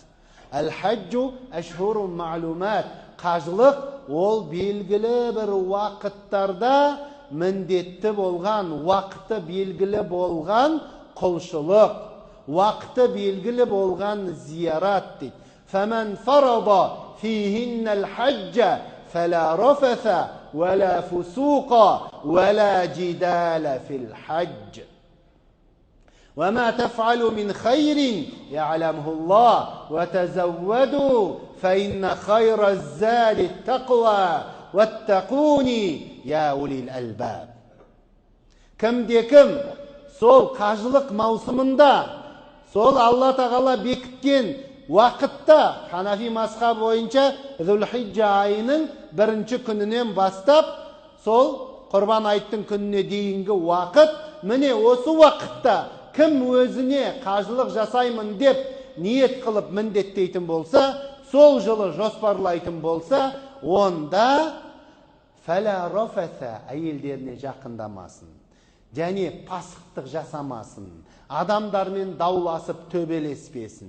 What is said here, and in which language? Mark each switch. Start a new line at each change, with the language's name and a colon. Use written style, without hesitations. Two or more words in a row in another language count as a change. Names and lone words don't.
Arabic: الحج أشهر معلومات.
Kazakh: Қажылық ол белгілі бір уақыттарда міндетті болған, уақыты белгілі болған құлшылық, уақыты белгілі болған зиярат дейді.
Arabic: فمن فرض فيهن الحج فلا رفث ولا فسوق ولا جدال في الحج. وَمَا تَفْعَلُوا مِنْ خَيْرٍ يَعْلَمْهُ اللَّهُ وَتَزَوَّدُوا فَإِنَّ خَيْرَ الزَّادِ التَّقْوَى وَاتَّقُونِ يَا أُولِي الْأَلْبَابِ.
Kazakh: Кімде-кім сол қажылық маусымында, сол Алла тағала бекіткен уақытта, Ханафи мазхабы бойынша Зүл-Хиджа айының 1-ші күнінен бастап, сол Құрбан айттың күніне дейінгі уақыт, міне осы уақытта кім өзіне қажылық жасаймын деп ниет қылып міндеттейтін болса, сол жылы жоспарлайтын болса, онда
Arabic: فلا رفث,
Kazakh: әйелдеріне жақындамасын, және пасықтық жасамасын, адамдармен дауласып төбелеспесін.